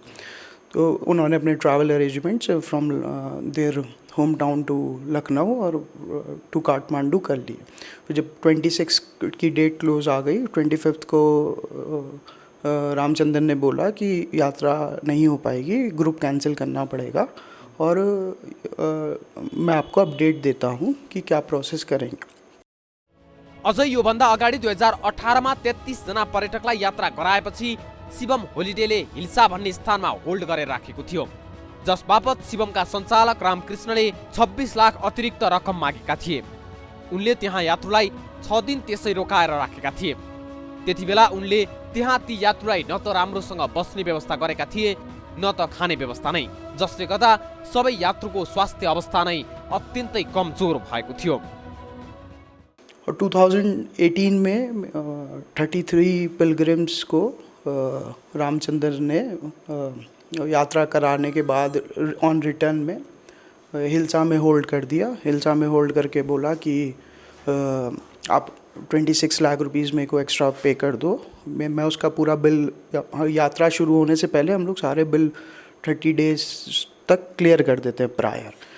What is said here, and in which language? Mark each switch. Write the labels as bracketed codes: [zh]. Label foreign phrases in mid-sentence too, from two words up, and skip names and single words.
[hi] तो उन्होंने अपने [en] travel arrangements from their home town to Lucknow [hi] और [en] to Kathmandu [hi] कर लिए। तो जब 26 की [en] date close [hi] आ गई, 25 को रामचंद्रन ने बोला कि यात्रा नहीं हो पाएगी, [en] group cancel [hi] करना पड़ेगा और मैं आपको अपडेट देता हूँ कि क्या प्रोसेस करेंगे। [ne] अझै योभन्दा अगाडि 2018 मा 33 जना पर्यटकलाई यात्रा गराएपछि शिवम होलिडेले हिल्सा भन्ने स्थानमा होल्ड गरेर राखेको थियो, जस बापत शिवमका सञ्चालक रामकृष्णले 26 लाख अतिरिक्त रकम मागेका थिए। उनले त्यहाँ यात्रुलाई 6 दिन त्यसै रोकाएर राखेका थिए। त्यतिबेला उनले त्यहाँ ती यात्रुलाई न त राम्रोसँग बस्ने व्यवस्था गरेका थिए न त खाने व्यवस्था नै, जसले गर्दा सबै यात्रुको स्वास्थ्य अवस्था नै अत्यन्तै कमजोर भएको थियो। [hi] और 2018 में 33 पिलग्रिम्स को रामचंद्र ने यात्रा कराने के बाद [en] on return [hi] में हिल्सा में होल्ड कर दिया। हिल्सा में होल्ड करके बोला कि आप 26 लाख रुपीज़ मेरे को [en] extra pay [hi] कर दो, मैं उसका पूरा बिल, यात्रा शुरू होने से पहले हम लोग सारे बिल 30 डेज तक क्लियर कर देते हैं प्रायर।